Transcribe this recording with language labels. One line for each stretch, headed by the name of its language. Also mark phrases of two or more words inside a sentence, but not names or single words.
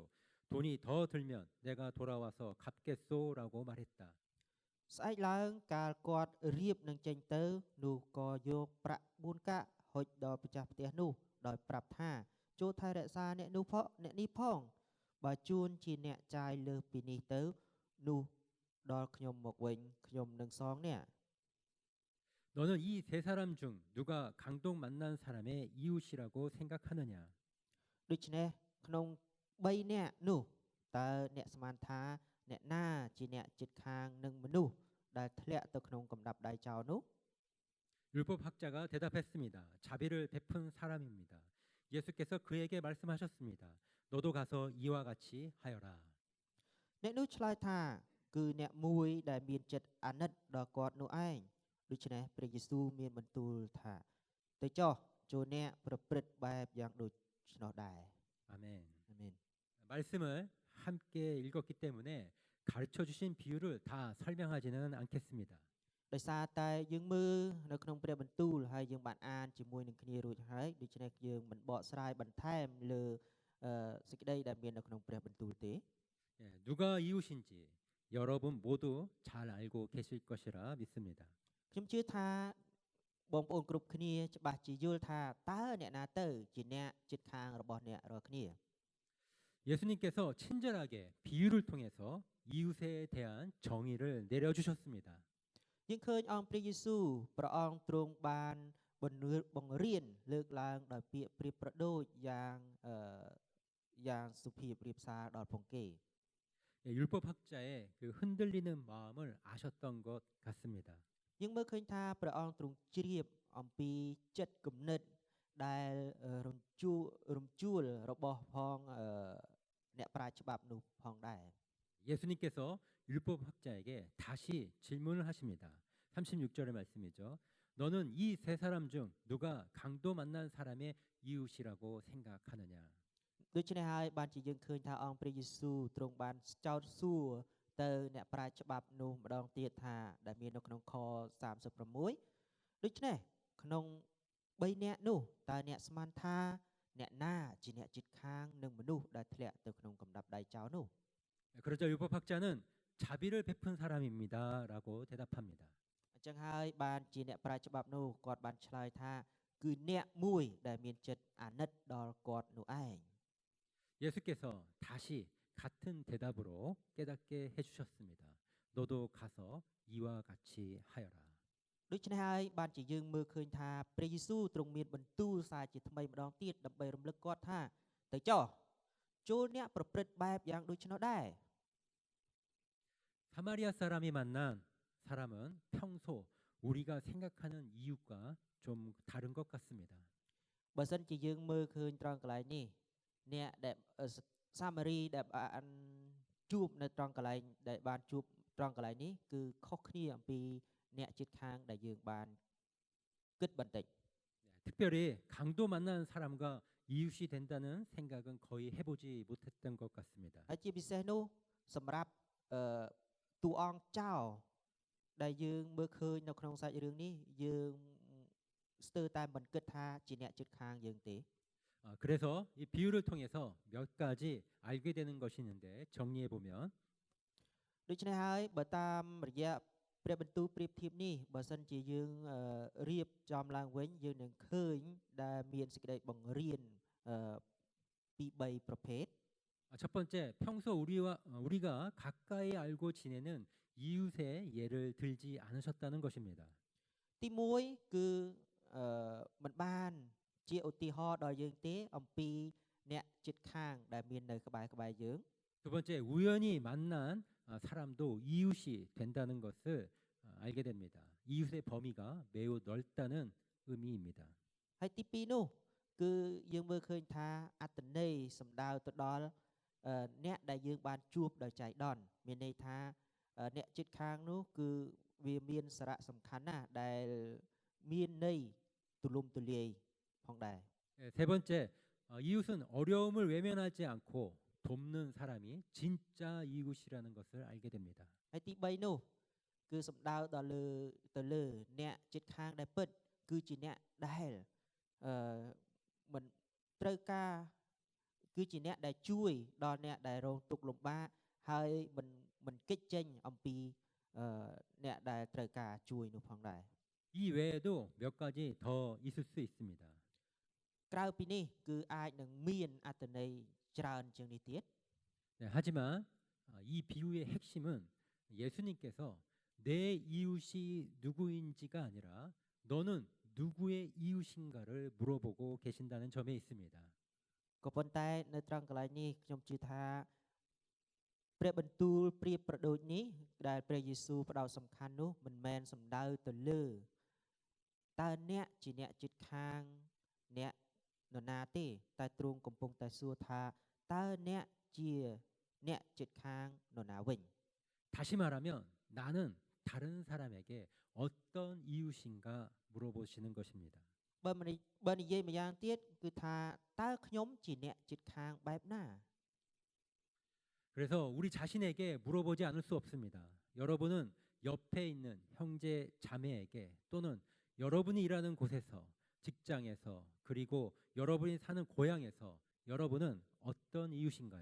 Korean: 돈이 더 들면 내가 돌아와서 갚겠소라고 말했다.
Khmer: ស្អែកឡើងកាលគាត់រៀបនឹងចេញទៅនោះក៏យកប្រាក់4កាក់ហុចដល់ម្ចាស់ផ្ទះនោះដោយប្រាប់ថាចូលថែរក្សាអ្នកនេះផងបើជួនជាអ្នកចាយលើសពីនេះទៅនោះដល់ខ្ញុំមកវិញខ្ញុំនឹងសងអ្នក
Korean: 너는 이 세 사람 중 누가 강동 만난 사람의 이웃이라고 생각하느냐?
Khmer: ដូច្នេះក្នុង3នាក់នោះតើអ្នកស្មានថាអ្នកណាជាអ្នកជិតខាងនឹងមនុស្សដែលធ្លាក់ទៅក្នុងកំដាប់ដៃចោលនោះ
Korean: 율법학자가 대답했습니다. 자비를 베푼 사람입니다. 예수께서 그에게 말씀하셨습니다. 너도 가서 이와 같이 하여라.
Khmer: អ្នកនោះឆ្លើយថាគឺអ្នកមួយដែលមានចិត្តអាណិតដល់គាត់នោះឯងដូច្នេះព្រះយេស៊ូវមានបន្ទូលថាទៅចុះចូលអ្នកប្រព្រឹត្តបែបយ៉ាងដូចនោះដែរ
Korean: 아멘.
Khmer: អាមែន
Korean: 말씀을 함께 읽었기 때문에 가르쳐 주신 비유를 다 설명하지는 않겠습니다.
Khmer: ដោយសារតែយើងមើលនៅក្នុងព្រះបន្ទូលហើយយើងបានអានជាមួយនឹងគ្នារួចហើយដូច្នេះយើងមិនបកស្រាយបន្ថែមលើសេចក្តីដែលមាននៅក្នុងព្រះបន្ទូលទេ
Korean: 예, 누가 이웃인지 여러분 모두 잘 알고 계실 것이라 믿습니다.
Khmer: ខ្ញុំជឿថាបងប្អូនគ្រប់គ្នាច្បាស់ជាយល់ថាតើអ្នកណាទៅជាអ្នកជិតខាងរបស់អ្នករាល់គ្នា
Korean: 예수님께서 친절하게 비유를 통해서 이웃에 대한 정의를 내려주셨습니다.
Khmer: យើងឃើញអង្គព្រះយេស៊ូវព្រះអង្គទ្រង់បានបង្រៀនលើកឡើងដោយពាក្យប្រៀបប្រដូចយ៉ាងសុភាពរាបសារដល់ផងគេ
Korean: 예, 율법학자의 그 흔들리는 마음을 아셨던 것 같습니다.
Khmer: យើងមើលឃើញថាព្រះអង្គទ្រង់ជ្រាបអំពីចិត្តគំនិតដែលរំជួលរបស់ផងអ្នកប្រាជ្ញច្បាប់នោះផងដែរ
Korean: 예수님께서 율법학자에게 다시 질문을 하십니다. 36절의 말씀이죠. 너는 이 세 사람 중 누가 강도 만난 사람의 이웃이라고 생각하느냐?
Khmer: ដូច្នេះហើយបានជាយើងឃើញថាអង្គព្រះយេស៊ូវទ្រង់បានចោទសួរទៅអ្នកប្រាជ្ញច្បាប់នោះម្ដងទៀតថាដែលមាននៅក្នុងខ36ដូច្នេះក្នុង3នាក់នោះតើអ្នកស្មានថាអ្នកណាជាអ្នកជិតខាងនឹងមនុស្សដែលធ្លាក់ទៅក្នុងកំដាប់ដៃចោរនោះ
Korean: 그러자 율법학자는 자비를 베푼 사람입니다라고 대답합니다.
Khmer: អញ្ចឹងហើយបានជាអ្នកប្រាជ្ញច្បាប់នោះគាត់បានឆ្លើយថាគឺអ្នកមួយដែលមានចិត្តអាណិតដល់គាត់នោះឯង
Korean: 예수께서 다시 같은 대답으로 깨닫게 해주셨습니다. 너도 가서 이와 같이 하여라.
Khmer: ដូច្នេះហើយបានជាយើងមើលឃើញថាព្រះយេស៊ូវទ្រង់មានបន្ទូលសារជាថ្មីម្ដងទៀតដើម្បីរំលឹកគាត់ថាទៅចុះចូលអ្នកប្រព្រឹត្តបែបយ៉ាងដូច្នោះដែរ
Korean: 사마리아 사람이 만난 사람은 평소 우리가 생각하는 이유가 좀 다른 것 같습니다.
Khmer: បើសិនជាយើងមើលឃើញត្រង់កន្លែងនេះអ្នកដែលសាមារីដែលបានជួបនៅត្រង់កន្លែងដែលបានជួបត្រង់កន្លែងនេះគឺខុសគ្នាអំពីអ្នកជិតខាងដែលយើងបានគិតបន្តិច
Korean: 특별히 강도 만난 사람과 이웃이 된다는 생각은 거의 해보지 못했던 것 같습니다.
Khmer: ហើយជាពិសេសនោះសម្រាប់តួអង្គចៅដែលយើងមើលឃើញនៅក្នុងសាច់រឿងនេះយើងស្ទើរតែមិនគិតថាជាអ្នកជិតខាងយើងទេ
Korean: 그래서 이 비유를 통해서 몇 가지 알게 되는 것이 있는데 정리해 보면
Khmer: ដូច្នេះហើយបើតាមរយៈព្រះបន្ទូលប្រៀបធៀបនេះបើសិនជាយើងរៀបចំឡើងវិញយើងនឹងឃើញដែលមានសេចក្តីបង្រៀនពី3ប្រភេទ
Korean: 첫 번째 평소 우리가 가까이 알고 지내는 이웃의 예를 들지 않으셨다는 것입니다.
Khmer: ទី1គឺមិនបានជាឧទាហរណ៍ដល់យើងទេអំពីអ្នកជិតខាងដែលមាននៅក្បែរយើង
Korean: 두 번째 우연히 만난 사람도 이웃이 된다는 것을 알게 됩니다. 이웃의 범위가 매우 넓다는 의미입니다.
Khmer: ហើយទី2នោះគឺយើងមើលឃើញថាអត្តន័យសំដៅទៅដល់អ្នកដែលយើងបានជួបដោយចៃដន្យមានន័យថាអ្នកជិតខាងនោះគឺវាមានសារៈសំខាន់ណាស់ដែលមានន័យទូលំទូលាយផងដែរ
Korean: 세 번째 이웃은 어려움을 외면하지 않고 돕는 사람이 진짜 이웃이라는 것을 알게 됩니다.
Khmer: ហើយទី3នោះគឺសំដៅដល់ទៅលើអ្នកជិតខាងដែលពិតគឺជាអ្នកដែលមិនត្រូវការគឺជាអ្នកដែលជួយដល់អ្នកដែលរងទុក្ខលំបាកហើយមិនគេចចេញអំពីអ្នកដែលត្រូវការជួយនោះផងដែរ
Korean: 이 외에도 몇 가지 더 있을 수 있습니다.
Khmer: ក្រៅពីនេះគឺអាចនឹងមានអត្ថន័យច្រើនជាងនេះទៀត
Korean: 네, 하지만 이 비유의 핵심은 예수님께서 내 이웃이 누구인지가 아니라 너는 누구의 이웃인가를 물어보고 계신다는 점에 있습니다.
Khmer: ក៏ប៉ុន្តែនៅត្រង់កន្លែងនេះខ្ញុំជឿថាព្រះបន្ទូលប្រៀបប្រដូចនេះដែលព្រះយេស៊ូវផ្ដោតសំខាន់នោះមិនមែនសំដៅទៅលើតើអ្នកជាអ្នកជិតខាងអ្នកនរណាទេតែទ្រង់កំពុងតែសួរថាតើអ្នកជាអ្នកជិតខាងនរណាវិញ
Korean: 다시 말하면 나는 다른 사람에게 어떤 이웃인가 물어보시는 것입니다.
Khmer: បើនិយាយម្យ៉ាងទៀតគឺថាតើខ្ញុំជាអ្នកជិតខាងបែបណា
Korean: 그래서 우리 자신에게 물어보지 않을 수 없습니다. 여러분은 옆에 있는 형제 자매에게 또는 여러분이 일하는 곳에서 직장에서 그리고 여러분이 사는 고향에서 여러분은 어떤 이웃인가요?